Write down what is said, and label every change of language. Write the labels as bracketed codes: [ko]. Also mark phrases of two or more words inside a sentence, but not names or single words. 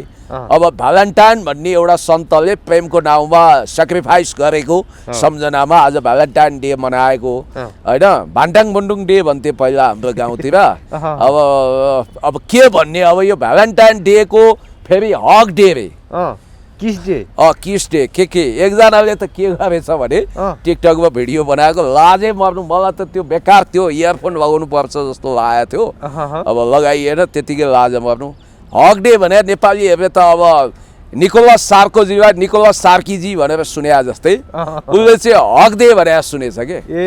[ne] अब भ्यालेन्टाइन भन्ने एउटा सन्तले प्रेमको नाउँमा सेक्रिफाइस गरेको सम्झनामा आज भ्यालेन्टाइन डे मनाएको होइन। भान्टाङ बुन्डुङ डे भन्थे पहिला हाम्रो गाउँतिर। अब के भन्ने, अब यो भ्यालेन्टाइन डेको फेरि हक डे रे, किस डे? किस डे के एकजनाले त के गरेछ भने टिकटकमा भिडियो बनाएको, लाजै मर्नु। मलाई त त्यो बेकार त्यो इयरफोन लगाउनु पर्छ जस्तो लागेको थियो, अब लगाइएन, त्यतिकै लाज मर्नु। हक डे भने नेपाली हेर्ने त अब निकोलस सार्कोजीलाई निकोलस सार्कीजी भनेर सुने जस्तै उसले चाहिँ हक डे भनेर सुनेछ के।